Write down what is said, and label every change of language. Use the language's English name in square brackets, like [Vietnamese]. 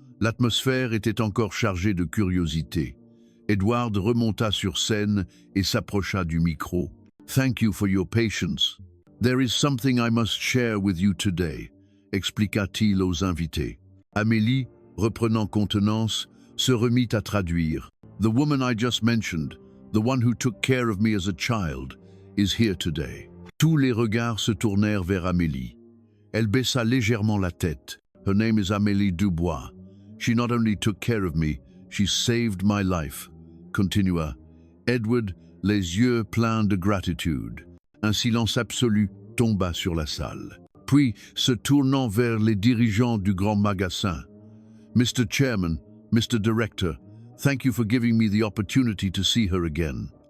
[French] L'atmosphère était encore chargée de curiosité. Edward remonta sur scène et s'approcha du micro. [English] « Thank you for your patience. There is something I must share with you today », [French] expliqua-t-il aux invités. Amélie, reprenant contenance, se remit à traduire. [English] « The woman I just mentioned, the one who took care of me as a child, is here today. » [French] Tous les regards se tournèrent vers Amélie. Elle baissa légèrement la tête. [English] « Her name is Amélie Dubois. She not only took care of me, she saved my life. » [French] Continua Edward, les yeux pleins de gratitude. Un silence absolu tomba sur la salle. Puis, se tournant vers les dirigeants du grand magasin. [English] « Mr. Chairman, Mr. Director, thank you for giving me the opportunity to see her again.